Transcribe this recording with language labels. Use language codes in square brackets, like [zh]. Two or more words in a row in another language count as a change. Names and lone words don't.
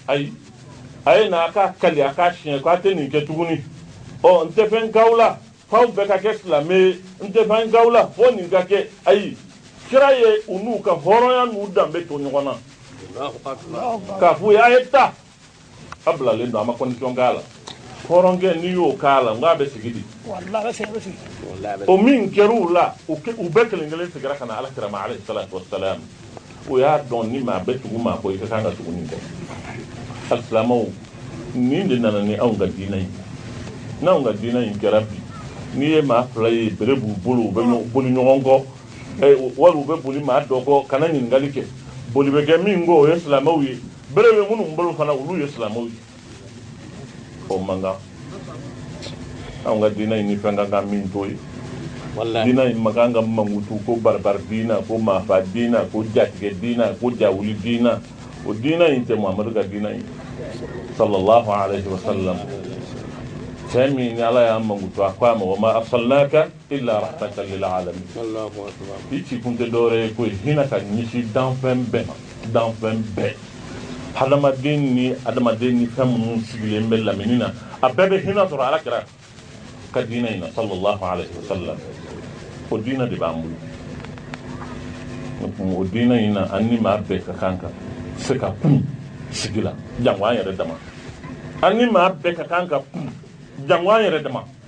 [bm] a k'a kali a k'a siɲɛ k'a tɛ nin kɛ tuguni n tɛ fɛn k'aw la f'aw bɛɛ ka kɛ silamɛ ye n tɛ fɛn k'aw la fo nin ka kɛ ayi kira ye u n'u ka hɔrɔnya n'u danbe to ɲɔgɔn na k'a f'u ye a ye taa a bilalen don a ma condition k'a la hɔrɔnkɛ n'i y'o k'a la n k'a bɛ sigi di o min kɛr'u la u bɛɛ kelen kelen sigira ka na alakira ma [ar] عليه الصلاة والسلام [bm] o y'a dɔn ni maa bɛ tugu maa ko i ka kan ka tugu nin kɔ alisilamɛw nin de nana ni anw ka diinɛ ye n'anw ka diinɛ in kɛra bi n'i ye maa fila ye bere b'u bolo u bɛ boli ɲɔgɔn kɔ wali u bɛ boli maa dɔ kɔ kana ɲininkali kɛ boli bɛ kɛ min kɔ o ye silamɛw ye bere bɛ minnu bolo fana olu ye silamɛw ye o man kan anw ka diinɛ in ni fɛn ka kan min t'o ye diinɛ in ma kan ka mankutu ko baribari diinɛ ko maafa diinɛ ko jatigɛ diinɛ ko jawuli diinɛ o diinɛ in tɛ Muhamadu ka diinɛ ye [ar] صلى الله عليه وسلم [bm] fɛn min ni ala y'a mankutu a ko a ma [ar] وما أرسلناك إلا رحمة للعالمين [bm] i ci kun tɛ dɔwɛrɛ ye ko hinɛ ka ɲɛsin danfɛn bɛɛ ma danfɛn bɛɛ hadamaden ni fɛn minnu sigilen bɛ lamini na a bɛɛ bɛ hinɛ sɔrɔ alakira ka diinɛ in na [ar] صلى الله عليه وسلم [bm] o diinɛ de b'an bolo o diinɛ in na an ni maa bɛɛ ka kan ka se ka kun sigi la jango an yɛrɛ dama an ni maa bɛɛ ka kan ka kun jango an yɛrɛ dama